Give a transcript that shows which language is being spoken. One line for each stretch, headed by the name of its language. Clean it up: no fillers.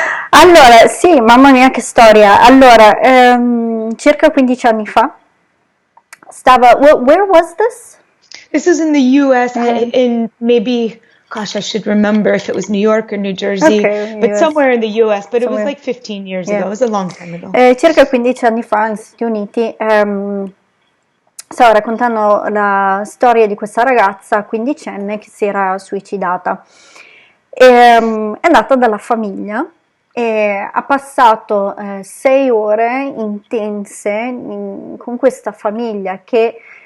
Italian: Allora, sì, mamma mia che storia. Allora, circa 15 anni fa,
English: where was this? This was in the US, in maybe, gosh, I should remember if it was New York or New Jersey, but US. somewhere in the US, but it was Somewhere. like 15 years ago. It was a long time ago.
Italian: Circa 15 anni fa negli Stati Uniti stavo raccontando la storia di questa ragazza quindicenne che si era suicidata. È andata dalla famiglia e ha passato 6 ore intense con questa famiglia che